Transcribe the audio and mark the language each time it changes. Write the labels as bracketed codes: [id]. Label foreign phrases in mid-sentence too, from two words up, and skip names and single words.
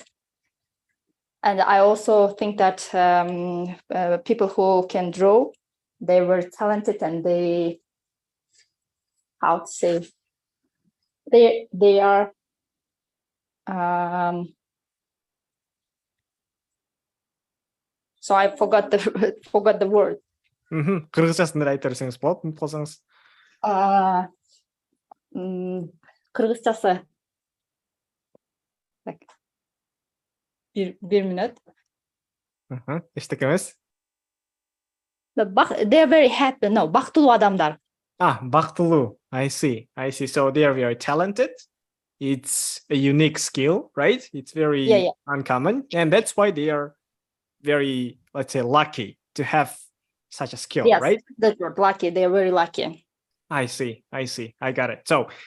[en] And I also think that people who can draw, they were talented, and they, how to say, they are so I forgot the word. [ky] Кыргызчасын да айта берсеңиз болот, унутуп калсаңыз. Кыргызчасы. Так. Bir minute. Эчтеке эмес. [en] They are very happy. No, [ky] бактылуу адамдар. Бактылуу. [en] I see. So they are very talented. It's a unique skill, right? It's very uncommon. And that's why they are very, let's say, lucky to have such a skill, right? Yes, that's word, lucky. They are very lucky. I see. I got it.